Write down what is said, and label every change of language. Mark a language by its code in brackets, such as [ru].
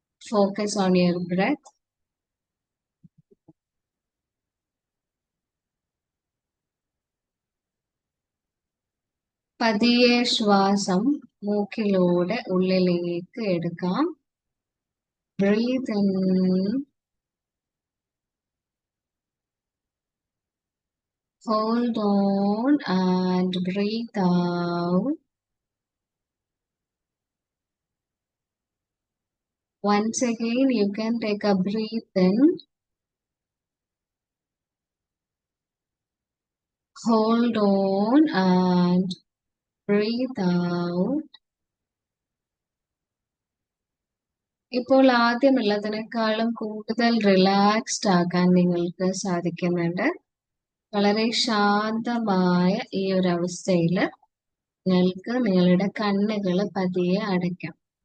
[en] Focus on your breath. [ml] പതിയെ ശ്വാസം മൂക്കിലൂടെ ഉള്ളിലേക്ക് എടുക്കാം. [en] Breathe in, hold on and breathe out. Once again, you can take a breath in, hold on and breathe out. [ml] ഇപ്പോൾ ആദ്യമുള്ളതിനേക്കാളും കൂടുതൽ relaxed ആകാൻ നിങ്ങൾക്ക് സാധിക്കുന്നുണ്ട്. വളരെ ശാന്തമായ ഈ ഒരു അവസ്ഥയിൽ നിങ്ങൾക്ക് നിങ്ങളുടെ കണ്ണുകൾ പതിയെ അടയ്ക്കാം.